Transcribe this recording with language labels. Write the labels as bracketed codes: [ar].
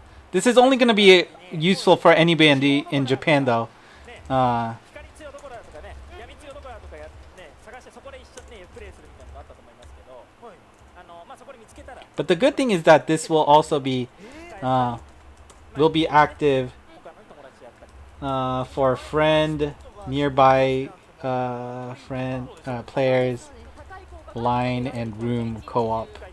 [en] This is only going to be useful for anybody in Japan, though. [ja] 光強どころだとかね、闇強どころだとかやね、探してそこで一緒にねプレイするみたいなのがあったと思いますけど、まあそこで見つけたら。 [en] But the good thing is that this will also be will be active for friend, nearby friend players, line and room co-op.